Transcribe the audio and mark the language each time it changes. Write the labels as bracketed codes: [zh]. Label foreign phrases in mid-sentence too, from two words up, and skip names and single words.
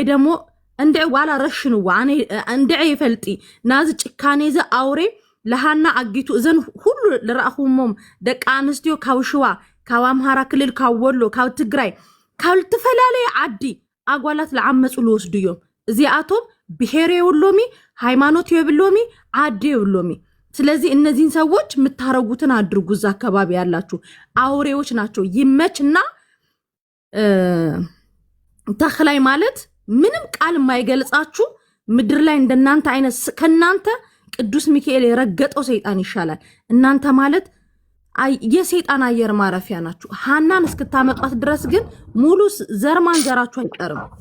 [ti] ደሞ እንድዕ ዋላ ረሽንዋ እንድዕ ይፈልጢ ናዚ ጭካኔ ዚ ኣውሬ ለሃና አጊቱ እዘን ሁሉ ለራኹሞም ደቂ አንስትዮ ካብ ሽዋ ካብ አምሃራ ክልል ካብ ወሎ ካብ ትግራይ ካብ ተፈላለየ ዓዲ አጓላት ለዓመፁ ልወስዱ እዮም እዚአቶም ብሄር የብሎሚ ሃይማኖት የብሎሚ ዓዲ የብሎሚ [am] ስለዚህ እነዚህን ሰዎች ምታረጉትን አድርጉ እዛ አካባቢ ያላችሁ አውሬዎች ናቸው [ti] ይመችና [am] ተخላይ ማለት ምንም ቃል የማይገልጻችሁ ምድር ላይ እንደናንተ አይነት ከናንተ ቅዱስ ሚካኤል የረገጠው ሰይጣን ይሻላል እናንተ ማለት የሰይጣን አየር ማረፊያ ናችሁ ሃናን እስክታመጣት ድረስ ግን ሙሉ ዘርማን ዘራችሁ አይቀርም